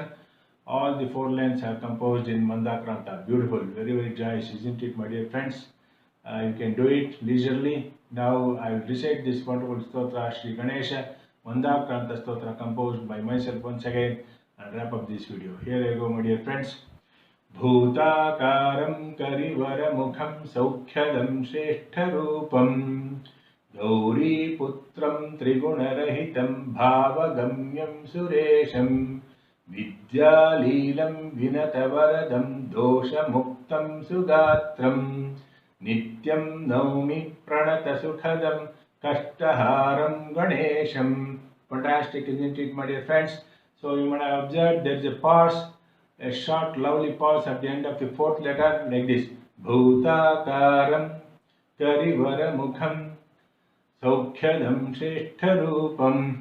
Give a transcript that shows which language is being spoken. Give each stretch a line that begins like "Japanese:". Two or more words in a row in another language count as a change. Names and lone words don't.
English: All the 4 lines are composed in Mandakranta. Beautiful, very, very joyous, isn't it, my dear friends? You can do it leisurely. Now I will recite this wonderful stotra, Shri Ganesha Mandakranta stotra, composed by myself once again, and wrap up this video. Here I go, my dear friends.
Sanskrit: भूताकारं करिवरमुखं सौख्यदं श्रेष्ठरूपं गौरीपुत्रं त्रिगुणरहितं भावगम्यं सुरेशं विद्यालीलं विनतवरदं दोषमुक्तं सुगात्रं नित्यं नौमि प्रणतसुखदं कष्टहरं गणेशम्.
English: Fantastic, isn't it, my dear friends? So you might have observed there is a pause, a short lovely pause at the end of the 4th letter, like this.
Sanskrit: भूताकारं करिवरमुखं सौख्यदं श्रेष्ठरूपम्.